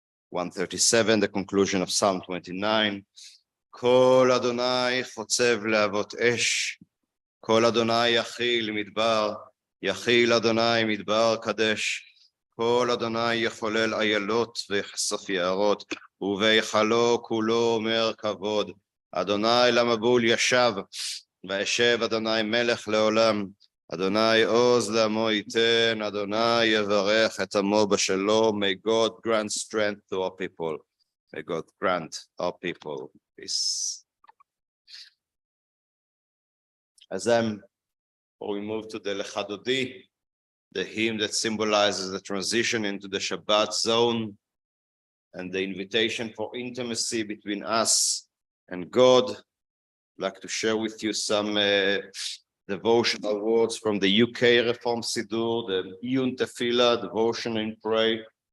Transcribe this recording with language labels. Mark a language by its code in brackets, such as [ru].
[en] 137, the conclusion of Psalm 29. [he] Kol Adonai chotzev leavot esh, Kol Adonai yachil midbar, yachil Adonai midbar kadesh, Kol Adonai yecholel ayalot ויחשוף יערות, ובהיכלו כולו אומר כבוד. אדוני למבול ישב, וישב אדוני מלך לעולם. Adonai oz lamo iten, Adonai yevarech et amo b'shalom. [en] May God grant strength to our people. May God grant our people peace. As we move to the Lechadodi, the hymn that symbolizes the transition into the Shabbat zone and the invitation for intimacy between us and God, I'd like to share with you some devotional words from the UK Reform Siddur, the Iyun Tefillah, devotion and pray.